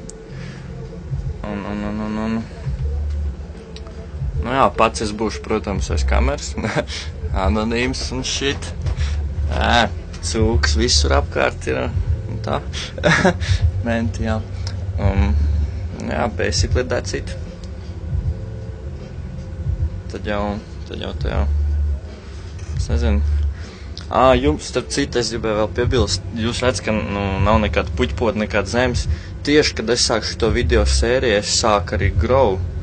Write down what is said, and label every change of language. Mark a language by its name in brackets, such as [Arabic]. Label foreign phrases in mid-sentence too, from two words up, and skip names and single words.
[Latvian] Nu jā, pats es būšu, protams, aiz kameras. Anonīms un shit. Cūks visur apkārt ir. Un tā. Menti, jā. Jā, [English] basically that's it. [Latvian] Tad jau. Es nezinu. Jums, starp citu, es gribēju vēl piebilst. Jūs redz, ka nav nekāda puķpota, nekāda zemes. Tieši, kad es sāku šo video sēriju, es sāku arī grow.